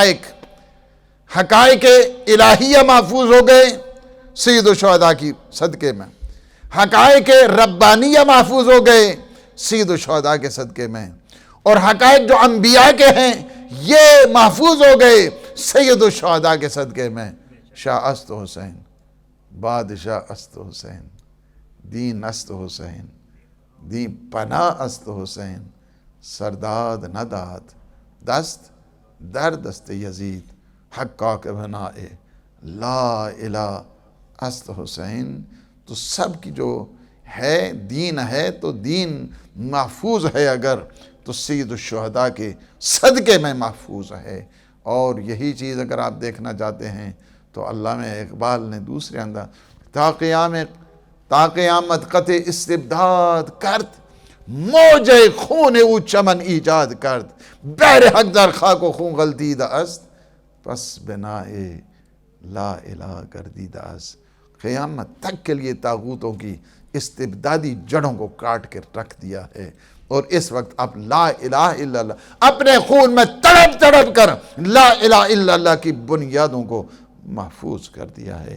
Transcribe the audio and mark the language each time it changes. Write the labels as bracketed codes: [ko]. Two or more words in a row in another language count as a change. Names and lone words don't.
[ur] حقائق الہیہ محفوظ ہو گئے سید الشہداء کی صدقے میں، حقائق ربانیہ محفوظ ہو گئے سید الشہداء کے صدقے میں، اور حقائق جو انبیاء کے ہیں یہ محفوظ ہو گئے سید الشہداء کے صدقے میں۔ [fa] شاہ است حسین، بادشاہ است حسین، دین است حسین، دین پناہ است حسین، سرداد نداد دست در دست یزید، حقا کے بنائے [ar] لا الہ [fa] است حسین۔ [ur] تو سب کی جو ہے دین ہے تو دین محفوظ ہے اگر تو سید الشہداء کے صدقے میں محفوظ ہے۔ اور یہی چیز اگر آپ دیکھنا چاہتے ہیں تو علامہ اقبال نے دوسرے اندر [fa] تا قیامت قطع استبداد کرد، موج خون او چمن ایجاد کرد، بحر حق در خاک و خون غلطیدہ است، پس بنائے [ar] لا الہ [fa] گردیدہ است۔ [ur] قیامت تک کے لیے طاغوتوں کی استبدادی جڑوں کو کاٹ کے رکھ دیا ہے، اور اس وقت اب [ar] لا الہ الا اللہ [ur] اپنے خون میں تڑپ تڑپ کر [ar] لا الہ الا اللہ [ur] کی بنیادوں کو محفوظ کر دیا ہے۔